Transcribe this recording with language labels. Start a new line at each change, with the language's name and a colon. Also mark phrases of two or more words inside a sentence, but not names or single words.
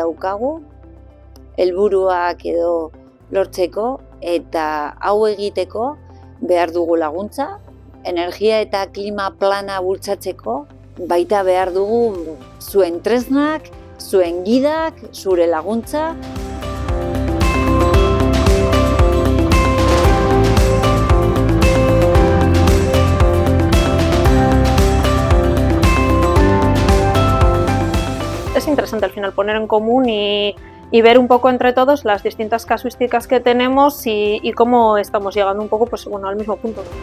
Basque: daukagu, helburuak edo lortzeko eta hau egiteko behar dugu laguntza, energia eta klima plana bultzatzeko baita behar dugu zuen tresnak, zuen gidak, zure laguntza.
Spanish: Es interesante al final poner en común y ver un poco entre todos las distintas casuísticas que tenemos y cómo estamos llegando un poco al mismo punto.